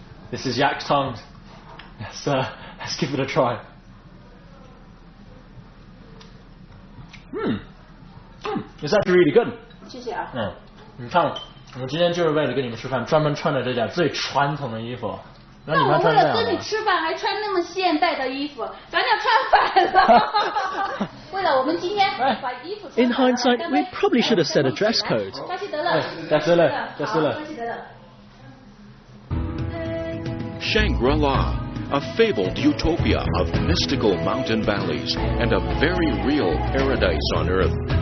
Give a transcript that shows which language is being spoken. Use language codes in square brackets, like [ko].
[en] This is yak's tongue. Let's give it a try. It's actually really good. [zh] 谢谢啊。你看，我今天就是为了跟你们吃饭，专门穿着这件最传统的衣服。那我为了跟你吃饭还穿那么现代的衣服，咱俩穿反了。为了我们今天把衣服。 [en] In hindsight, we probably should have set a dress code. 巴西德勒。巴西德勒。巴西德勒。 Shangri-La, a fabled utopia of mystical mountain valleys and a very real paradise on earth.